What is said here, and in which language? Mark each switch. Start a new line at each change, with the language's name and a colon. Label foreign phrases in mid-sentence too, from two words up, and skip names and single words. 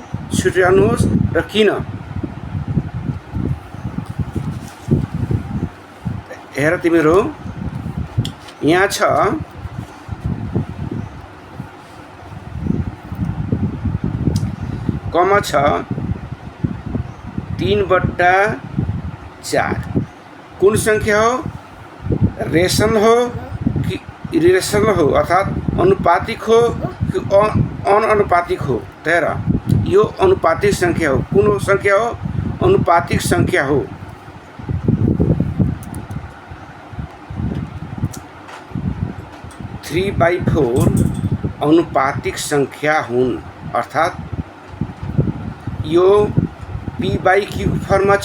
Nepali: छुट्याउनुहोस् र किन? हेर तिमीहरू यहाँ छ कमा छ 3/4। कुन संख्या हो? रेशनल हो कि इरेशनल हो, अर्थात अनुपातिक हो कि अनअनुपातिक हो। तो हेर यो अनुपातिक संख्या हो। कुन संख्या हो? अनुपातिक संख्या हो। 3/4 अनुपातिक संख्या हुन्, अर्थात यो p/q फर्ममा छ।